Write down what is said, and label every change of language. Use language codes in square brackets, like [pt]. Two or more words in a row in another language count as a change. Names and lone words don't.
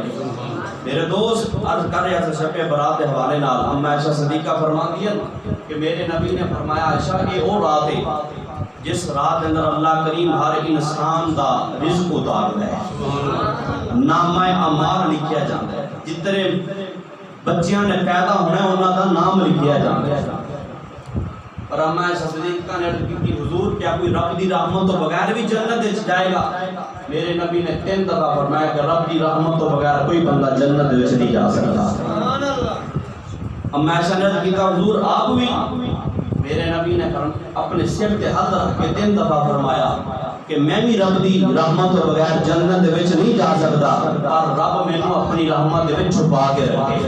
[pa] میرے دوست عرض کر رہا تھا شب برات کے حوالے نال، اما عائشہ صدیقہ فرماتی ہے کہ میرے نبی نے فرمایا عائشہ کہ وہ رات ہے جس رات اندر اللہ کریم ہر انسان دا رزق اتاردا ہے، نامہ اعمال لکھیا جاندا ہے، جتنے بچیاں نے پیدا ہونا ہے انہاں دا نام لکھیا جاندا ہے۔ اور اما عائشہ صدیقہ نے عرض کی حضور کیا کوئی رب دی رحمت تو بغیر بھی جنت وچ جائے گا؟ میرے نبی نے 3 دفعہ فرمایا کہ رب دی رحمت تو بغیر کوئی بندہ جنت وچ نہیں جا سکتا۔ اب میں سنت کی حضور آپ بھی میرے نبی نے اپنے سر تے ہاتھ رکھ کے 3 دفعہ فرمایا کہ میں بھی رب دی رحمت تو بغیر جنت دے وچ نہیں جا سکدا، اور رب مینوں اپنی رحمت دے وچ چھپا کے رکھے۔